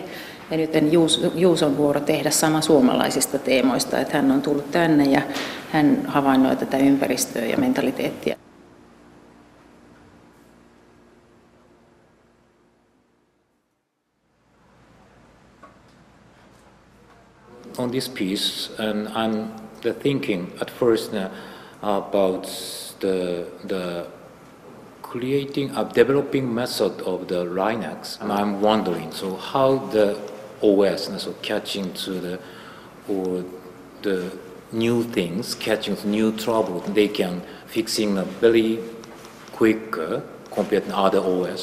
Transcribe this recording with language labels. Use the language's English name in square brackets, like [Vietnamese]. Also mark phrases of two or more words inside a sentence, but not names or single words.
[Finnish] Ja nyt Juuson vuoro tehdä sama suomalaisista teemoista, että hän on tullut tänne ja hän havainnoi tätä ympäristöä ja mentaliteettia. [English] On this piece, and I'm thinking at first about the creating a developing method of the Linux. And I'm wondering, so how the OS, so catching to the new things, catching new trouble, they can fixing very quicker compared to other OS.